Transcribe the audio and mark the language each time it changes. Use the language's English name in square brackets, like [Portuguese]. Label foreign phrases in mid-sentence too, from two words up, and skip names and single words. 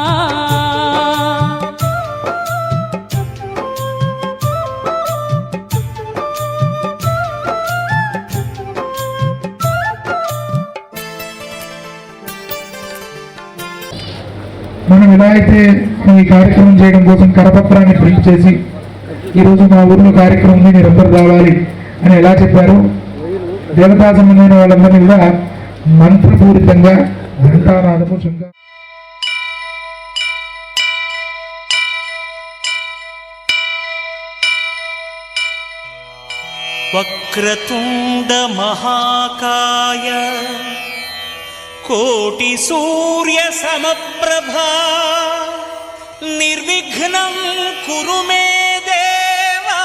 [Telugu] మనం ఎలా అయితే ఈ కార్యక్రమం చేయడం కోసం కరపత్రాన్ని ప్రింట్ చేసి ఈరోజు మా ఊర్లో కార్యక్రమం ఉంది మీరందరూ రావాలి అని ఎలా చెప్పారు, దేవతా సంబంధమైన వాళ్ళందరినీ కూడా మంత్రపూరితంగా ఘంటానాదము శంఖ [Sanskrit] वक्रतुण्ड महाकाय कोटि सूर्य समप्रभा निर्विघ्नं कुरु मे देव